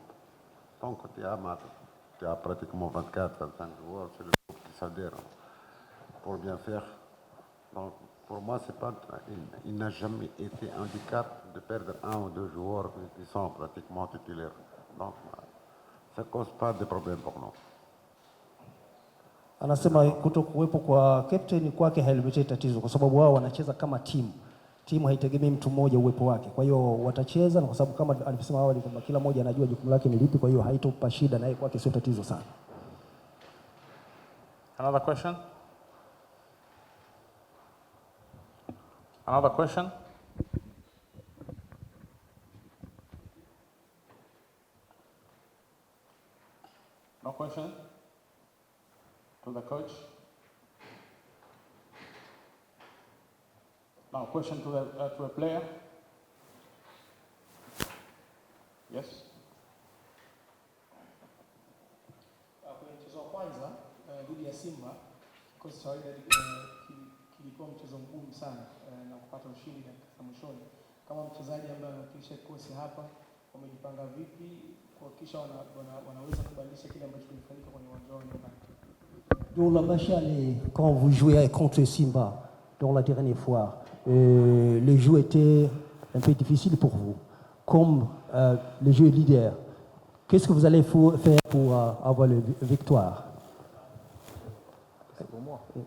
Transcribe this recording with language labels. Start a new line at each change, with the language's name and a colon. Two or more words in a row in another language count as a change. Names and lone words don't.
French: Donc, tu as pratiquement 24, 25 joueurs, c'est le groupe qui s'adhère pour bien faire. Donc, pour moi, il n'a jamais été handicap de perdre 1 ou 2 joueurs qui sont pratiquement titulaires. Donc, ça ne cause pas de problème pour nous.
Swahili: Anasema kutokuwepo kwa captain kwake haileti tatizo kwa sababu wao wanacheza kama timu. Timu haitegemei mtu mmoja uwepo wake. Kwa hiyo watacheza, na kwa sababu kama alivyosema awali kwamba kila mmoja anajua jukumu lake ni lipi, kwa hiyo haitopa shida, na yeye kwake sio tatizo sana.
English: Another question? Another question? No question? To the coach? Question to a player. Yes.
Swahili: Kwenye mchezo wa kwanza dhidi ya Simba, kikosi cha Wydad kilikuwa mchezo mgumu sana na kupata ushindi dakika mwishoni. Kama mchezaji ambaye anawakilisha kikosi hapa, wamejipanga vipi kuhakikisha wanaweza kubadilisha kile ambacho kilifanyika kwenye uwanja wao nyumbani?
French: Dans la match aller, quand vous jouez contre Simba, dans la dernière fois, le jeu était un peu difficile pour vous. Comme le jeu est leader, qu'est-ce que vous allez faire pour avoir la victoire? C'est pour moi.